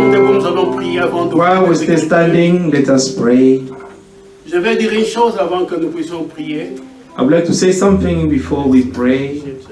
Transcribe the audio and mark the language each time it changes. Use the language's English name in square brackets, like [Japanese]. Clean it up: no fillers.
[English] While we're still standing, let us pray. [French] Je vais dire une chose avant que nous puissions prier. [English] I would like to say something before we pray.